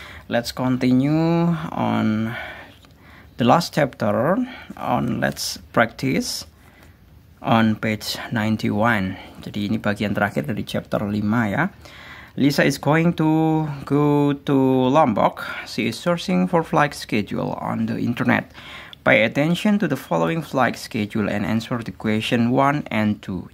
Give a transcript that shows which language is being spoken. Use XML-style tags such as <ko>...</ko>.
<en>Let's continue on the last chapter on let's practice on page 91.</en> <id>Jadi ini bagian terakhir dari chapter 5 ya.</id> <en>Lisa is going to go to Lombok. She is searching for flight schedule on the internet. Pay attention to the following flight schedule and answer the question 1 and 2.</en>